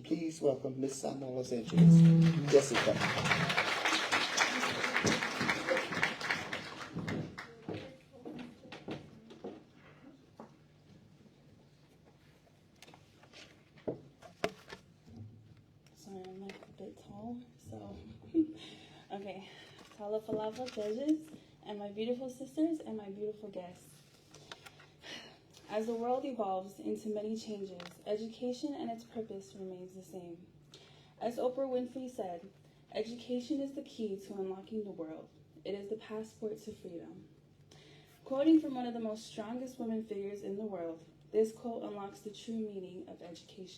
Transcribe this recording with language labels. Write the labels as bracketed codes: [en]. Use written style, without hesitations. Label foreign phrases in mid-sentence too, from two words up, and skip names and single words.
[en] Please welcome Miss Samoa Los Angeles, Jessica. Sorry, I'm like a bit tall, so okay. [sm] Tala Falava [en] judges, and my beautiful sisters, and my beautiful guests. As the world evolves into many changes, education and its purpose remains the same. As Oprah Winfrey said, education is the key to unlocking the world. It is the passport to freedom. Quoting from one of the most strongest women figures in the world, this quote unlocks the true meaning of education.